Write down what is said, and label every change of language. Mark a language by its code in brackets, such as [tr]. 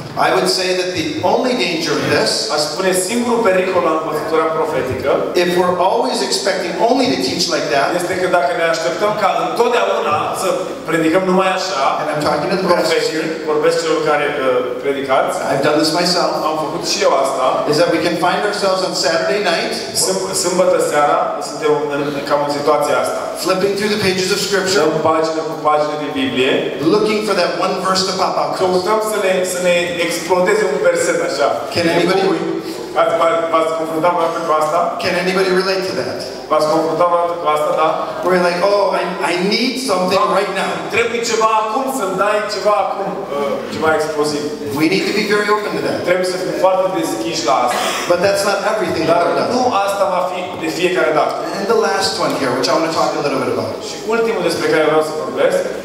[en] I would say that the only danger of this, [ro] Aș spune singurul pericol la învățătura profetică [en] if we're always expecting only to teach like that, [ro] este că dacă ne așteptăm ca întotdeauna să predicăm numai așa, [en] and I'm talking to the pastors here, [ro] vorbesc celor care predicați, [en] I've done this myself, [ro] am făcut și eu asta, [en] is that we can find ourselves on Saturday night, [ro] sâmbătă seara, suntem cam în situația asta. [en] flipping through the pages of Scripture, [ro] Dăm pagină cu pagină din Biblie, [en] looking for that one verse to pop out. [ro] căutăm să ne explodeze un verset așa. [en] Can anybody? [ro] V-ați confruntat vreodată cu asta? [en] Can anybody relate to that? [ro] V-ați confruntat vreodată cu asta, da? [en] Where you're like, oh, I need something right now. [ro] Trebuie ceva acum, să-mi dai ceva acum, ceva exploziv. [en] We need to be very open to that. [ro] Trebuie să fim foarte deschiși la asta. [en] But that's not everything [ro] Dar [en] that [ro] nu [en] does. [ro] asta va fi de fiecare dată. [en] And the last one here, which I want to talk a little bit about. [ro] Și ultimul despre care vreau să vorbesc,